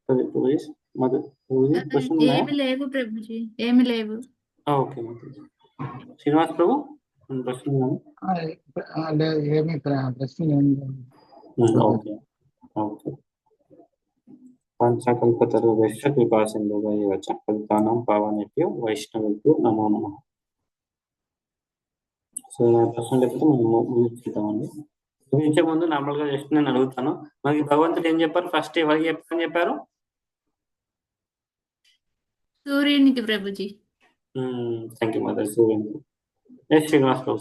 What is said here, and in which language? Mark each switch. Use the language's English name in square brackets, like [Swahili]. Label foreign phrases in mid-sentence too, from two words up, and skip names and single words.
[Telugu] ఏమి లేవు ప్రభుజీ, ఏమి లేవు. ఓకే మాతాజీ. శ్రీనివాస్ ప్రభు ప్రశ్న ఏమి ప్రశ్న ఏమి [English] okay okay. [Sanskrit] పంచకల్పతరుభ్యశ్చ కృపాసింధుభ్యో చ పతితానాం పావనేభ్యో వైష్ణవేభ్యో నమో నమః. [Telugu] సో ప్రశ్న లేకపోతే మనం చూద్దామండి. చూపించే ముందు నార్మల్ గా జస్ట్ నేను అడుగుతాను, మనకి భగవంతుడు ఏం చెప్పారు? ఫస్ట్ ఎవరికి చెప్పారు? సూర్యునికి ప్రభుజీ. [English] Thank you mother. సూర్యునికి. Yes Srinivas Prabhu.